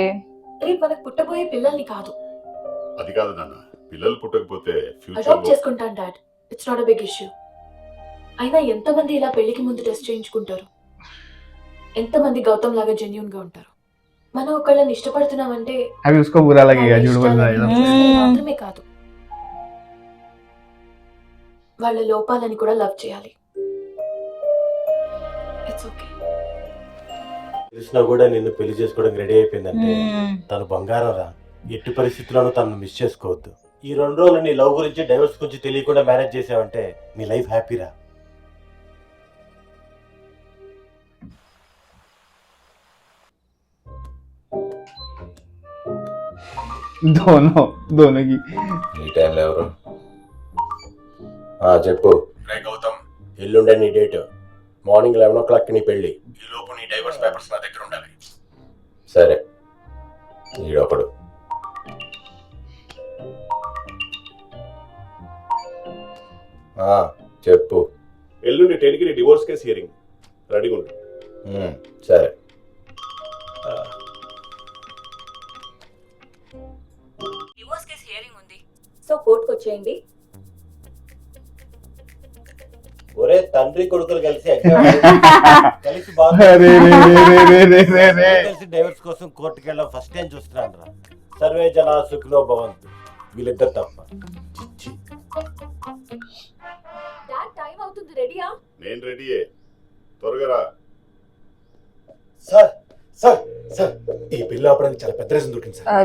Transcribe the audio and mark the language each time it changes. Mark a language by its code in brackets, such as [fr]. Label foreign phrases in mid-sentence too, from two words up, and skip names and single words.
[te] రేపు మనకు పుట్టబోయే పిల్లల్ని కాదు. అది కాదు నాన్న, పిల్లలు పుట్టకపోతే ఫ్యూచర్ అడాప్ట్ లో చేసుకుంటాను డాడ్, [en] it's not a big issue. [te] అయినా ఎంతమంది ఇలా పెళ్లికి ముందు టెస్ట్ చేయించుకుంటారు? ఎంతమంది గౌతమ్ లాగా జెన్యూన్ గా ఉంటారు? మనం ఒకళ్ళని ఇష్టపడుతున్నామంటే [hi] अभी उसको बुरा लगेगा [te] వాళ్ళ [hi] झूठ बोल रहा है [te] ఇష్టాలని [hi] एकदम. [te] చూస్తే మాత్రమే కాదు, వాళ్ళ లోపాలని కూడా లవ్ చేయాలి. [en] It's okay. [te] తెలిసినా కూడా నిన్ను పెళ్లి చేసుకోవడానికి రెడీ అయిపోయిందంటే తను బంగారం రా. ఎట్టి పరిస్థితుల్లోనూ తను మిస్ చేసుకోవద్దు. ఈ 2 రోజులు నీ లవ్ గురించి డైవర్స్ గురించి తెలియకుండా మేనేజ్ చేసావంటే నీ లైఫ్ హ్యాపీరా. [hi] दोनों की. [te] ఈ టైంలో ఎవరు? చెప్పు. గౌతమ్, ఎల్లుండే నీ డేట్. [en] morning 11 o'clock [te] నీ పెళ్లి. ఈ లోపు నీ డైవర్స్ పేపర్స్ నా దగ్గర ఉండాలి. సరే, ఈడొకడు. చెప్పు. ఎల్లుండి 10కి నీ [en] divorce case hearing. [te] రెడీగా ఉండు. సరే. [en] divorce case hearing [te] ఉంది, సో కోర్టుకు వచ్చేయండి. ఒరే తండ్రి కొడుకులు కలిసి కలిసి अरे रे रे रे रे रे रे. కలిసి డైవర్స్ కోసం కోర్టుకి వెళ్ళడం [en] first time [te] చూస్తున్నాను రా. [sa] సర్వే జన సుఖినో భవంతు. [te] వీళ్ళిద్దరు తప్ప. డాడ్, టైం అవుతుంది, రెడీయా? నేను రెడీయే, త్వరగా రా. సార్ సార్ సార్, ఈ పెళ్లి ఆపడానికి చాలా పెద్ద రీజన్ దొరికింది సార్.